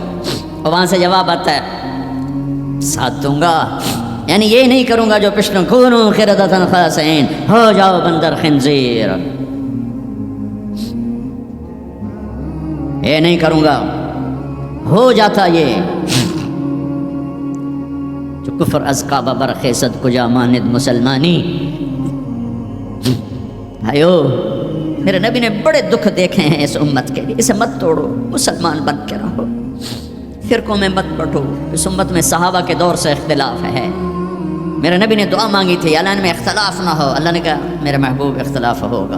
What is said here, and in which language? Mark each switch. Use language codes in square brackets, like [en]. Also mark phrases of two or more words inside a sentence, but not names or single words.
[ur] اور وہاں سے جواب آتا ہے ساتھ دوں گا، یعنی یہ نہیں کروں گا جو پشتوں [ar] کونوا قردۃ خاسئین، [ur] ہو جاؤ بندر خنزیر، یہ نہیں کروں گا۔ ہو جاتا یہ جو [fa] کفر از کعبہ برخیزد کجا ماند مسلمانی۔ [ur] بھائیو، میرے نبی نے بڑے دکھ دیکھے ہیں اس امت کے لیے، اسے مت توڑو، مسلمان بن کے رہو، فرقوں میں مت بٹو۔ اس امت میں صحابہ کے دور سے اختلاف ہے۔ میرے نبی نے دعا مانگی تھی اعلان میں اختلاف نہ ہو، اللہ نے کہا میرے محبوب اختلاف ہوگا۔